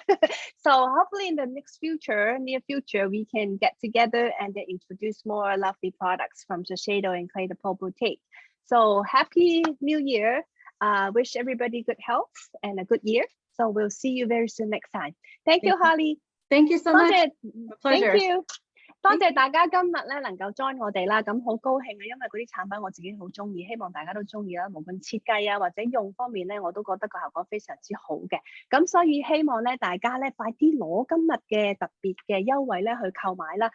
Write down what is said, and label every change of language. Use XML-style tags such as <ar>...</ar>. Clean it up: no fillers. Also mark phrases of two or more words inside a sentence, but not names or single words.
<en>So hopefully in the near future, we can get together and then introduce more lovely products from Shiseido and Clé de Peau Boutique. So happy New Year. Wish everybody good health and a good year. So we'll see you very soon next time. Thank you, Holly. Thank you so much. A pleasure. Thank you.</en> <yue>多謝大家今日咧能夠 join 我哋啦，咁好高興啊！因為嗰啲產品我自己好中意，希望大家都中意啦。無論設計啊或者用方面咧，我都覺得個效果非常之好嘅。咁所以希望咧大家咧快啲攞今日嘅特別嘅優惠咧去購買啦。</yue>